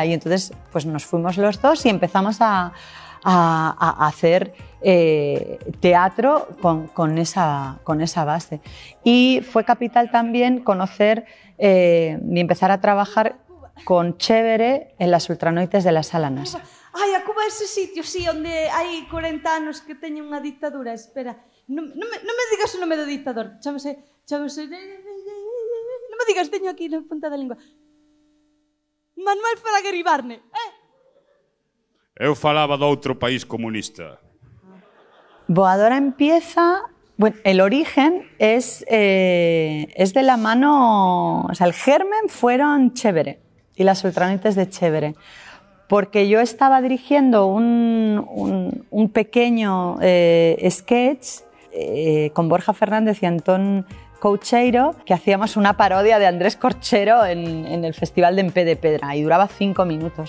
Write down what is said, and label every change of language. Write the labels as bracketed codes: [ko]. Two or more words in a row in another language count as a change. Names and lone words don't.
[es] Y entonces pues nos fuimos los dos y empezamos a hacer teatro con esa base. Y fue capital también conocer y empezar a trabajar con Chévere en las ultranoites de la Sala NASA. [gl] Ai, a Cuba é ese sitio, sí, onde hai 40 anos que teñen unha dictadura. Espera, non me digas o nome do dictador. Chámase... Non me digas, teño aquí na punta da lingua. Manuel Fraga Iribarne, Eu falaba de outro país comunista. [es] Boadora empieza... Bueno, el origen es de la mano... O sea, el germen fueron Chévere y las ultranoites de Chévere. Porque yo estaba dirigiendo un pequeño sketch con Borja Fernández y Antón Coucheiro, que hacíamos una parodia de Andrés Corchero en el Festival de Empé de Pedra y duraba 5 minutos.